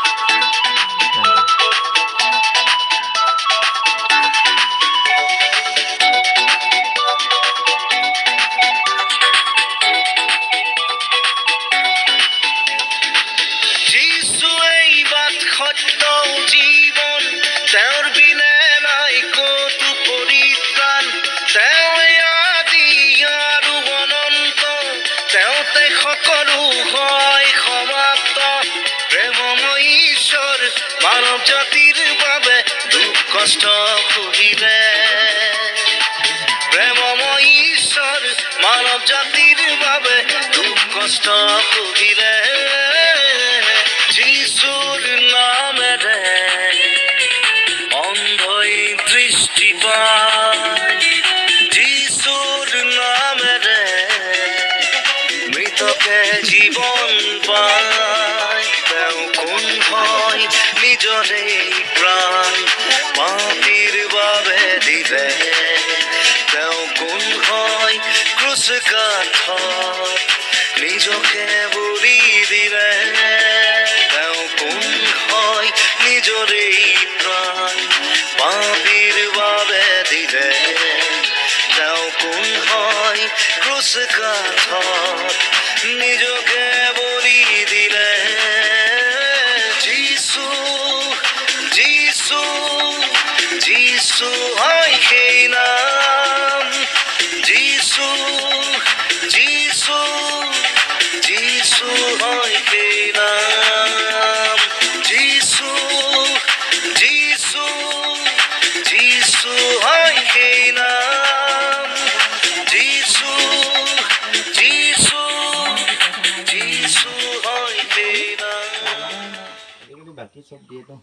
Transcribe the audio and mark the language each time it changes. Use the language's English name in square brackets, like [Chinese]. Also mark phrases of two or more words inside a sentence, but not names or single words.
[Assamese] যিশু এই বাট সত্য জীৱন, তেওঁৰ বিনে নাই ক'তো পৰিত্ৰাণ। তেওঁ আদি আৰু অনন্ত, তেওঁতে সকলো হয় সমাপ্ত। প্ৰেমময় ঈশ্বৰ মানৱ জাতিৰ বাবে দুখ কষ্ট সহিলে, প্ৰেমময় ঈশ্বৰ মানৱ জাতিৰ বাবে দুখ কষ্ট সহিলে। যিশুর নামেরে অন্ধই দৃষ্টি পায়, যিশুর নামেরে মৃতকে জীবন পায়। তেও কোন হয় নিজরে প্রাণ পাপীর বাবে দিলে, তেও কোন হয় ক্রুশ কাঠত নিজকে বলি দিলে, তেও কোন হয় নিজরে প্রাণ পাপীর বাবে দিলে, তেও কোন হয় ক্রুশ কাঠত নিজকে বলি দিলে। যিশু যিশু যিশু হয় সেই নাম, যিশু যিশু যিশু হয় সেই নাম। যিশু যিশু যিশু হয় সেই নাম, যিশু যিশু যিশু হয় সেই নাম। [Bangla] বাকি সব দিয়ে তো